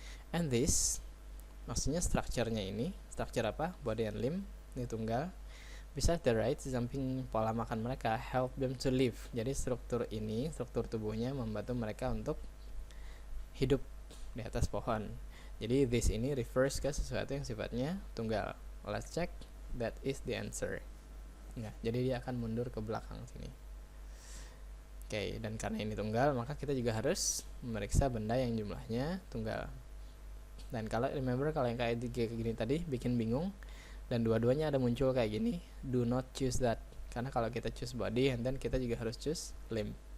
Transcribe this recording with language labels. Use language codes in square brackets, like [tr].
[en] And this, [id] maksudnya structure-nya ini, structure apa? Body and limb, ini tunggal. [en] Besides the right, [id] samping pola makan mereka, [en] help them to live. [id] Jadi struktur ini, struktur tubuhnya membantu mereka untuk hidup di atas pohon. Jadi this ini refers ke sesuatu yang sifatnya tunggal. [en] Let's check, that is the answer. [id] Nah, jadi dia akan mundur ke belakang sini. Oke, dan karena ini tunggal, maka kita juga harus memeriksa benda yang jumlahnya tunggal. Dan kalau remember, kalau yang kayak gini tadi bikin bingung, dan dua-duanya ada muncul kayak gini, [en] do not choose that. [id] Karena kalau kita [en] choose body, and then [id] kita juga harus [en] choose limb.